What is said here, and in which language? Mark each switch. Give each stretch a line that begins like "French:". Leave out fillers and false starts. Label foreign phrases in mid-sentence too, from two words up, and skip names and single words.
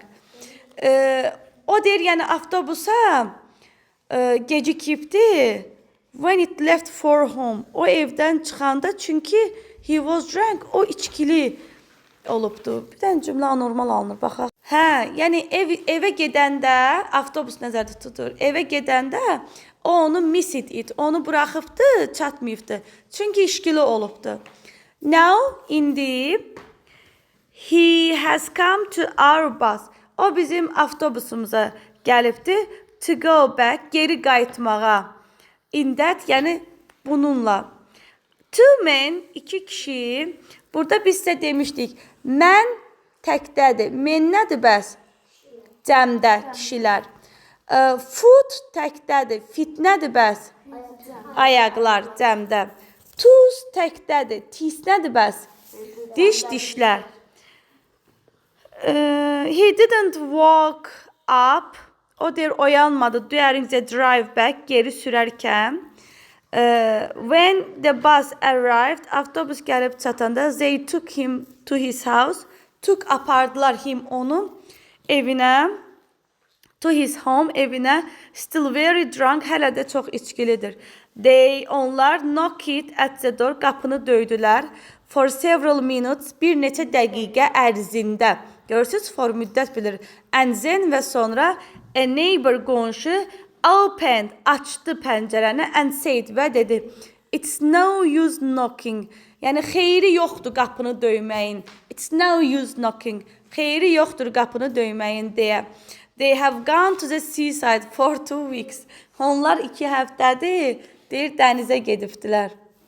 Azerbaijani: O deyir, yəni avtobusa gecikibdi.
English: When it left for home.
Azerbaijani: O evdən çıxanda çünki
English: he was drunk.
Azerbaijani: O içkili olubdu. Bir dənə cümlə anormal alınır. Baxaq. Hə, yəni evə gedəndə avtobus nəzərdə tutur. Evə gedəndə o onu
English: missed it.
Azerbaijani: Onu buraxıbdı, çatmayıbdı. Çünki içkili olubdu.
English: Now,
Azerbaijani: indi
English: he has come to our bus.
Azerbaijani: O bizim avtobusumuza gəlibdi.
English: To go back,
Azerbaijani: geri qayıtmağa.
English: In that,
Azerbaijani: yəni bununla.
English: Two men,
Azerbaijani: iki kişi. Burada biz sizə demişdik. Mən təkdədir. Men nədir bəs? Cəmdə, kişilər. Foot təkdədir. Fit nədir bəs? Ayaqlar, cəmdə. Tooth təkdədir. Tis nədir bəs? Diş, dişlər.
English: He didn't walk up.
Azerbaijani: O deyir, oyanmadı.
English: During the drive back,
Azerbaijani: geri sürərkən.
English: When the bus arrived,
Azerbaijani: avtobus gəlib çatanda,
English: they took him to his house. Took,
Azerbaijani: apardılar him onu evinə.
English: To his home, evinə. Still very drunk,
Azerbaijani: hələ də çox içkilidir.
English: They, onlar, knocked at the door,
Azerbaijani: qapını döydülər.
English: For several minutes,
Azerbaijani: bir neçə dəqiqə ərzində. Görürsünüz, for müddət bilir.
English: And then
Azerbaijani: və sonra
English: a neighbor qonşu opened,
Azerbaijani: açdı pəncərəni
English: and said
Azerbaijani: və dedi.
English: It's no use knocking.
Azerbaijani: Yəni xeyri yoxdur qapını döyməyin.
English: It's no use knocking.
Azerbaijani: Xeyri yoxdur qapını döyməyin deyə.
English: They have gone to the seaside for 2 weeks.
Azerbaijani: Onlar 2 həftədir, deyir, dənizə gedibdilər.